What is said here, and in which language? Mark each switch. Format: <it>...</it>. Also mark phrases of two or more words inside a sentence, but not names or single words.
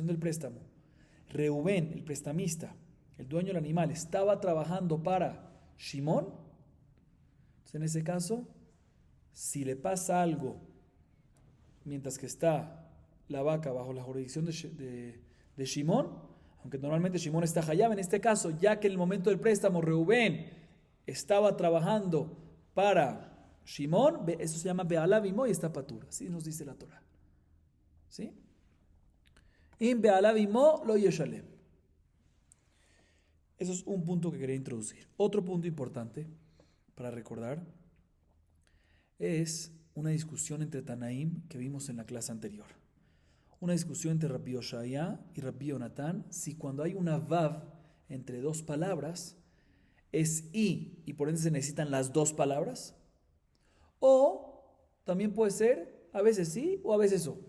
<es>del préstamo, Reubén, el prestamista, el dueño del animal, estaba trabajando para Shimón, entonces en ese caso, si le pasa algo mientras que está la vaca bajo la jurisdicción de Shimón, aunque normalmente Shimón está hayab, en este caso, ya que en el momento del préstamo Reubén estaba trabajando para Shimón, eso se llama</es> <he>בעליו עמו</he> <es>y está patur. Así nos dice la Torah. ¿Sí?</es> <he>אם בעליו עמו לא ישלם.</he> <es>Eso es un punto que quería introducir. Otro punto importante para recordar es una discusión entre Tanaim que vimos en la clase anterior. Una discusión entre Rabbi Yoshaya y Rabbi Yonatán, si cuando hay una vav entre dos palabras es y por ende se necesitan las dos palabras, o también puede ser a veces sí o a veces o.</es>